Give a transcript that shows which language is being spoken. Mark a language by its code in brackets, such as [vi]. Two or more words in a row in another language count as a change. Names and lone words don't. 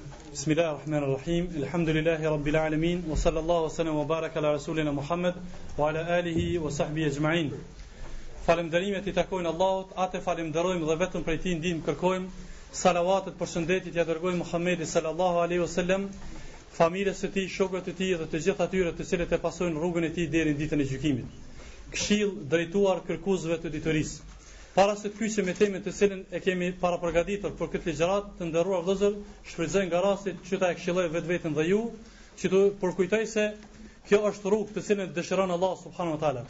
[ar] بسم الله الرحمن الرحيم. الحمد لله رب العالمين وصلى الله وسلم وبارك على رسولنا محمد وعلى آله وصحبه أجمعين. [sq] Falënderimet I takojnë Allahut, atë falenderojmë dhe vetëm prej Tij ndihmë kërkojmë. Salavatet për shëndetit ja dërgojmë Muhammedit [ar] صلى الله عليه وسلم, [sq] familjes së tij, shokëve të tij dhe të gjithë atyre të cilët e pasojnë rrugën e tij deri në ditën e gjykimit. Këshill drejtuar kërkuesve të ditorisë. Para se të kyçem me temën të cilën e kemi paraprogatitur për këtë ligjërat, të nderuar vëllezër, shfrytëzoj nga rasti që ta këshilloj vetveten dhe ju, që të përkujtoj se kjo është rrugë të cilën dëshiron Allah [ar] سبحانه وتعالى.